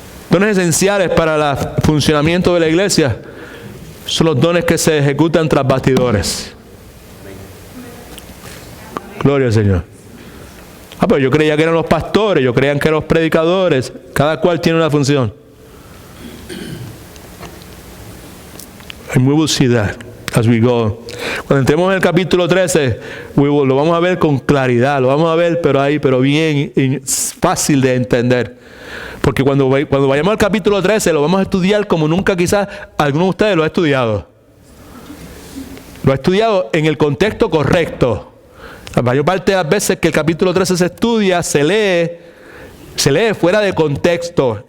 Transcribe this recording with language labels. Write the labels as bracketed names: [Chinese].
[Spanish] Dones esenciales para el funcionamiento de la iglesia son los dones que se ejecutan tras bastidores. Gloria al Señor. Pero yo creía que eran los pastores, yo creía que eran los predicadores. Cada cual tiene una función. [English] And we will see that as we go. [Spanish] Cuando entremos en el capítulo 13, lo vamos a ver con claridad, lo vamos a ver, pero bien fácil de entender. Porque cuando vayamos al capítulo 13, lo vamos a estudiar como nunca quizás alguno de ustedes lo ha estudiado. Lo ha estudiado en el contexto correcto. La mayor parte de las veces que el capítulo 13 se estudia, se lee fuera de contexto.